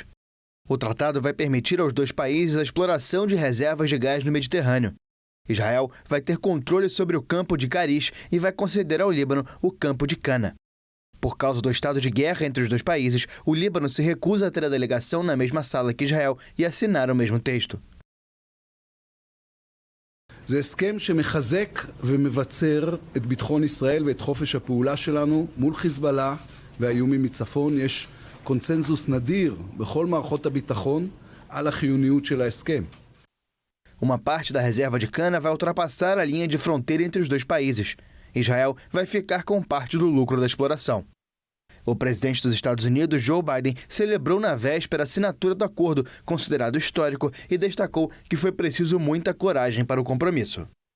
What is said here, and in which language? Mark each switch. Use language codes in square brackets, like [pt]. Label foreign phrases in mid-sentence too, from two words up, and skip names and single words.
[pt] O tratado vai permitir aos dois países a exploração de reservas de gás no Mediterrâneo. Israel vai ter controle sobre o campo de Karish e vai conceder ao Líbano o campo de Cana. Por causa do estado de guerra entre os dois países, o Líbano se recusa a ter a delegação na mesma sala que Israel e assinar o mesmo texto. [he] זה הסכם שמחזק ומבצר את ביטחון ישראל ואת חופש הפעולה שלנו מול חיזבאללה והאיומים מצפון. יש קונצנזוס נדיר בכל מערכות הביטחון על החיוניות של ההסכם. [pt] Uma parte da reserva de cana vai ultrapassar a linha de fronteira entre os dois países. Israel vai ficar com parte do lucro da exploração. O presidente dos Estados Unidos, Joe Biden, celebrou na véspera a assinatura do acordo, considerado histórico, e destacou que foi preciso muita coragem para o compromisso.